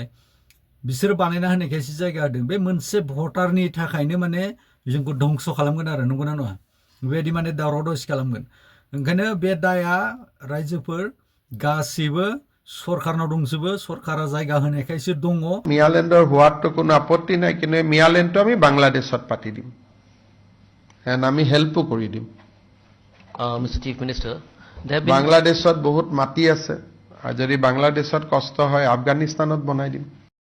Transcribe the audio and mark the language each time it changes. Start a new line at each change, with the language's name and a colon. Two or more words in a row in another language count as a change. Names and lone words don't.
Bodo: बिसोरो बानायना होनायखायसो जायगा होदों। बे मोनसे भटारनि थाखायनो माने जोंखौ धंस' खालामगोन आरो, नंगौना नङा? बेबायदि माने दावराव दावसि खालामगोन। ओंखायनो बे दाया रायजोफोर गासैबो सरकारनाव दंजोबो, सरकारा जायगा होनायखायसो दङ।
Assamese: মিয়ালেণ্ডৰ হোৱাততো কোনো আপত্তি নাই, কিন্তু মিয়ালেণ্ডটো আমি বাংলাদেশত পাতি দিম, আমি হেল্পো কৰি দিম।
English: Mr. Chief Minister,
Assamese: বাংলাদেশত বহুত মাটি আছে, আৰু যদি বাংলাদেশত কষ্ট হয় আফগানিস্তানত বনাই দিম।